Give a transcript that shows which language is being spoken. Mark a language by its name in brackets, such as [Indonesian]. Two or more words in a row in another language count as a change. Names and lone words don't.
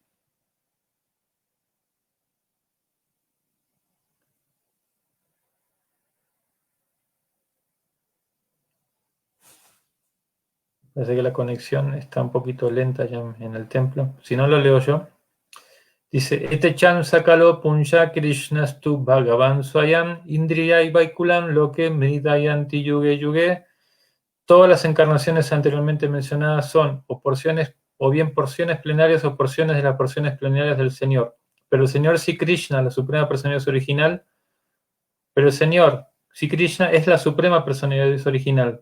[Spanish] Parece que la conexión está un poquito lenta ya en el templo. Si no, lo leo yo. Dice, [Sanskrit] Ete chan sakalo punja krishnastu bhagavan swayam indriyai vaikulam loke mridayanti yuge yuge. [Spanish] Todas las encarnaciones anteriormente mencionadas son o bien porciones plenarias o porciones de las porciones plenarias del Señor. Pero el Señor Sri Krishna, la suprema personalidad original, pero el Señor Sri Krishna es la suprema personalidad original.